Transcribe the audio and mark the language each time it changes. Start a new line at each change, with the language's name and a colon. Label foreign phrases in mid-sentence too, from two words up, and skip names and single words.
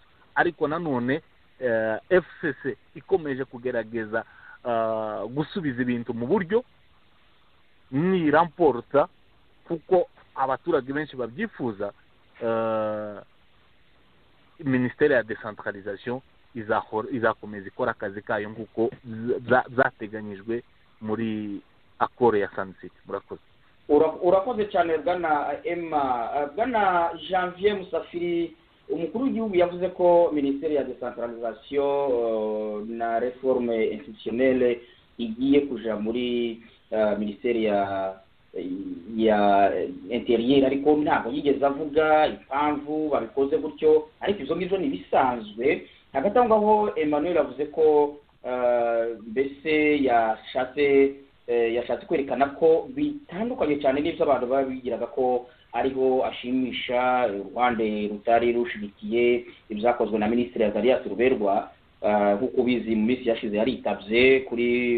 Kinyarwanda: Ariko nanone FCC ikomeje kugerageza gusubiza ibintu mu buryo ni ramporta kuko abaturage benshi babyifuza. Ministere ya decentralisation izakomeza ikora akazi kayo nk'uko zateganyijwe muri accord ya Sun City. Murakoze. Urakoze cyane bwana Janvier Musafiri. Umukuru w'igihugu yavuze ko ministere ya decentralisation na
French: reforme institutionnelle
Kinyarwanda: igiye kuja muri ministere ya interieur ariko ntabwo yigeze avuga impamvu babikoze gutyo, ariko izo ngizo ni bisanzwe. Hagati aho Emmanuel avuze ko mbese yashatse kwerekana ko bitandukanye cyane n'ibyo abantu babigiraga ko ariho ashimisha Rwanda rutari rushigikiye ibyakozwe na Minisitiri Azarias Ruberwa, nk'uko bizi mu minsi yashize yaritabye kuri